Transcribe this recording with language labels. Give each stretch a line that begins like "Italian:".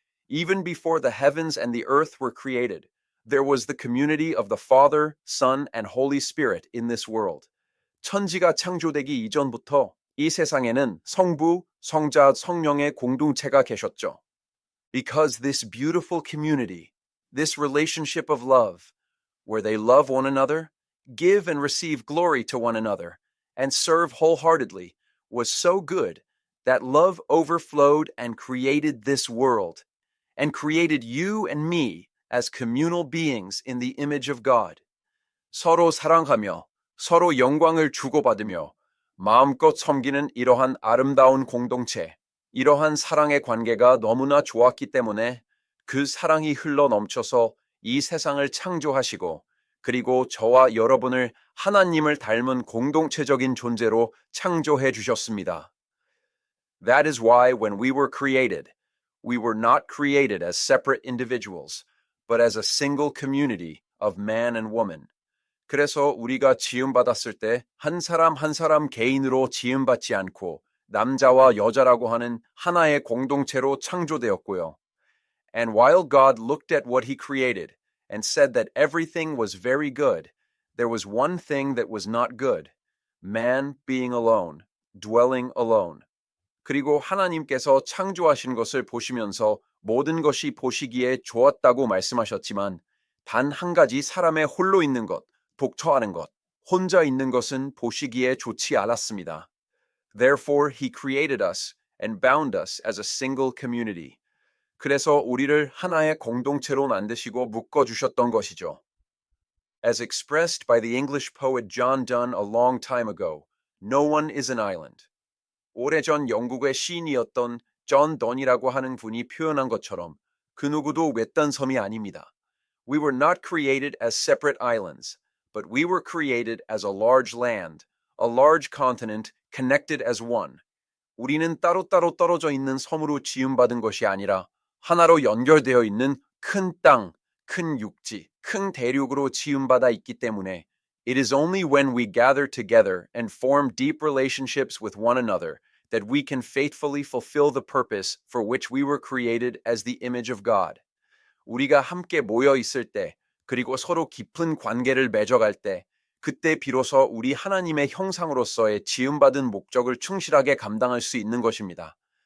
English: Even before the heavens and the earth were created, there was the community of the Father, Son, and Holy Spirit in this world.
Korean: 천지가 창조되기 이전부터 이 세상에는 성부, 성자, 성령의 공동체가 계셨죠.
English: Because this beautiful community, this relationship of love, where they love one another, give and receive glory to one another, and serve wholeheartedly, was so good that love overflowed and created this world, and created you and me as communal beings in the image of God.
Korean: 서로 사랑하며 서로 영광을 주고받으며 마음껏 섬기는 이러한 아름다운 공동체, 이러한 사랑의 관계가 너무나 좋았기 때문에 그 사랑이 흘러 넘쳐서 이 세상을 창조하시고 그리고 저와 여러분을 하나님을 닮은 공동체적인 존재로 창조해 주셨습니다.
English: That is why when we were not created as separate individuals, but as a single community of man and woman.
Korean: 그래서 우리가 지음받았을 때 한 사람 한 사람 개인으로 지음받지 않고 남자와 여자라고 하는 하나의 공동체로 창조되었고요.
English: And while God looked at what he created and said that everything was very good, there was one thing that was not good, man being alone, dwelling alone.
Korean: 그리고 하나님께서 창조하신 것을 보시면서 모든 것이 보시기에 좋았다고 말씀하셨지만 단 한 가지 사람의 홀로 있는 것, 독처하는 것, 혼자 있는 것은 보시기에 좋지 않았습니다.
English: Therefore, he created us and bound us as a single community.
Korean: 그래서 우리를 하나의 공동체로 만드시고 묶어주셨던 것이죠.
English: As expressed by the English poet John Donne a long time ago, no one is an island.
Korean: 오래전 영국의 시인이었던 존 던이라고 하는 분이 표현한 것처럼 그 누구도 외딴 섬이 아닙니다.
English: We were not created as separate islands, but we were created as a large land, a large continent connected as one.
Korean: 우리는 따로따로 떨어져 있는 섬으로 지음받은 것이 아니라 하나로 연결되어 있는 큰 땅, 큰 육지, 큰 대륙으로 지음받아 있기 때문에
English: it is only when we gather together and form deep relationships with one another that we can faithfully fulfill the purpose for which we were created as the image of God.
Korean: 우리가 함께 모여 있을 때, 그리고 서로 깊은 관계를 맺어갈 때, 그때 비로소 우리 하나님의 형상으로서의 지음받은 목적을 충실하게 감당할 수 있는 것입니다.